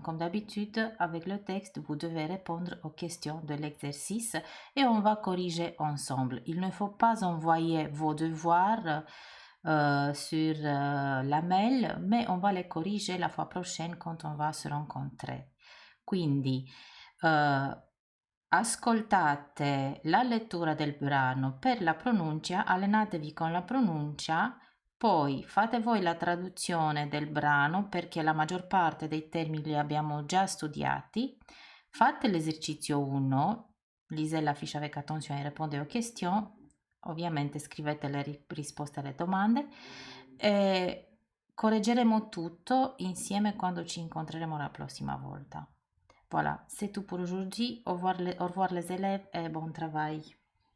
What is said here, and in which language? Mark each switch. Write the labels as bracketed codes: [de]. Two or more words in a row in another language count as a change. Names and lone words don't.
[fr] Comme d'habitude, avec le texte, vous devez répondre aux questions de l'exercice et on va corriger ensemble. Il ne faut pas envoyer vos devoirs sur la mail, mais on va les corriger la fois prochaine quand on va se rencontrer. [it] Quindi, eh, ascoltate la lettura del brano per la pronuncia, allenatevi con la pronuncia, poi fate voi la traduzione del brano perché la maggior parte dei termini li abbiamo già studiati. Fate l'esercizio 1, [fr] lisez la fiche avec attention et répondez aux questions. [it] Ovviamente scrivete le risposte alle domande e correggeremo tutto insieme quando ci incontreremo la prossima volta. [fr] Voilà, c'est tout pour aujourd'hui. Au revoir les élèves et bon travail.